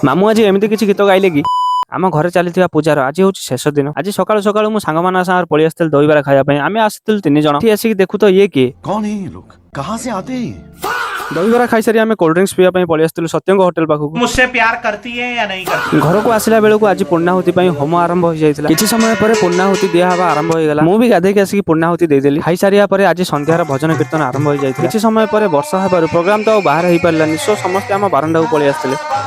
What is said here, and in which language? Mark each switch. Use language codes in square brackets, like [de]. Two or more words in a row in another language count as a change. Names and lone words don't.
[or] ମାମୁଁ ଆଜି ଏମିତି କିଛି ଗୀତ ଗାଇଲେ କି ଆମ ଘରେ ଚାଲିଥିବା ପୂଜାର ଆଜି ହଉଛି ଶେଷ ଦିନ। ଆଜି ସକାଳୁ ସକାଳୁ ମୁଁ ସାଙ୍ଗମାନଙ୍କ ସାଙ୍ଗରେ ପଳେଇ ଆସିଥିଲି ଦହିବରା ଖାଇବା ପାଇଁ। ଆମେ ଆସିଥିଲୁ 3 ଜଣ। ଏଠି ଆସିକି ଦେଖୁ ତ ଇଏ କିଏ? [hi] कौन है ये लोग? कहाँ से आते हैं? [or] ଦହିବରା ଖାଇସାରି ଆମେ [en] cold drinks [or] ପିଇବା ପାଇଁ ପଳେଇ ଆସିଥିଲୁ ସତ୍ୟଙ୍କ ହୋଟେଲ ପାଖକୁ। [hi] मुझसे प्यार करती है या नहीं करती? [or] ଘରକୁ ଆସିଲା ବେଳକୁ ଆଜି ପୂର୍ଣ୍ଣାହୁତି ପାଇଁ ହୋମ ଆରମ୍ଭ ହୋଇଯାଇଥିଲା। କିଛି ସମୟ ପରେ ପୂର୍ଣ୍ଣାହୁତି ଦିଆହେବା ଆରମ୍ଭ ହୋଇଗଲା। ମୁଁ ବି ଗାଧେଇକି ଆସିକି ପୂର୍ଣ୍ଣାହୁତି ଦେଇଦେଲି। ଖାଇସାରିବା ପରେ ଆଜି ସନ୍ଧ୍ୟାର ଭଜନ କୀର୍ତ୍ତନ ଆରମ୍ଭ ହୋଇଯାଇଥିଲା। କିଛି ସମୟ ପରେ ବର୍ଷା ହେବାରୁ ପ୍ରୋଗ୍ରାମ ତ ଆଉ ବାହାର ହେଇପାରିଲାନି। ସୋ ସମସ୍ତେ ଆମ ବାରଣ୍ଡାକୁ ପଳେଇ ଆସିଥିଲେ।